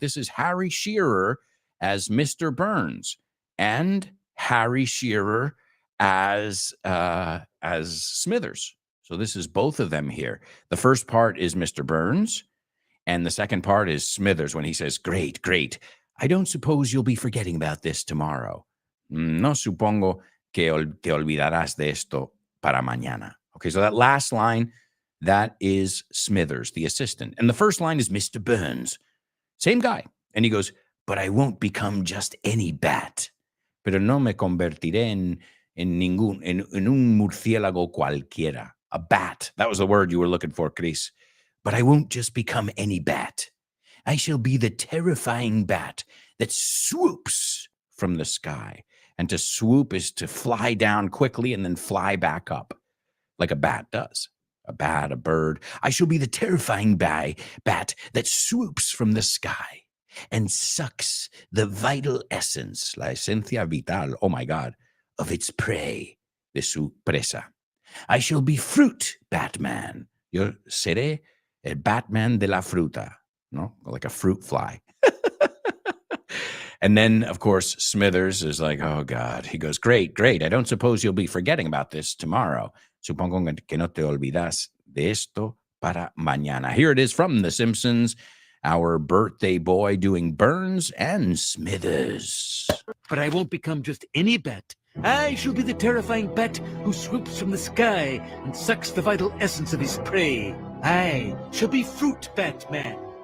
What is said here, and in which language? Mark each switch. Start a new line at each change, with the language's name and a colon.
English: This is Harry Shearer as Mr. Burns and Harry Shearer as Smithers. So this is both of them here. The first part is Mr. Burns, and the second part is Smithers when he says, "Great, great. I don't suppose you'll be forgetting about this tomorrow.
Spanish: No supongo que te olvidarás de esto para mañana."
English: Okay, so that last line, that is Smithers, the assistant. And the first line is Mr. Burns. Same guy. And he goes, "But I won't become just any bat.
Spanish: Pero no me convertiré en un murciélago cualquiera."
English: A bat. That was the word you were looking for, Chris. "But I won't just become any bat. I shall be the terrifying bat that swoops from the sky." And to swoop is to fly down quickly and then fly back up, like a bat does. A bat, a bird. "I shall be the terrifying bat that swoops from the sky and sucks the vital essence,
Spanish: la esencia vital,
English: oh my God, of its prey,
Spanish: de su presa.
English: I shall be fruit Batman.
Spanish: Yo seré el Batman de la fruta, no?
English: Like a fruit fly." And then, of course, Smithers is like, "Oh, God." He goes, "Great, great. I don't suppose you'll be forgetting about this tomorrow.
Spanish: Supongo que no te olvidas de esto para mañana."
English: Here it is from The Simpsons, our birthday boy doing Burns and Smithers. But I won't become just any bat. I shall be the terrifying bat who swoops from the sky and sucks the vital essence of his prey. I shall be Fruit Batman.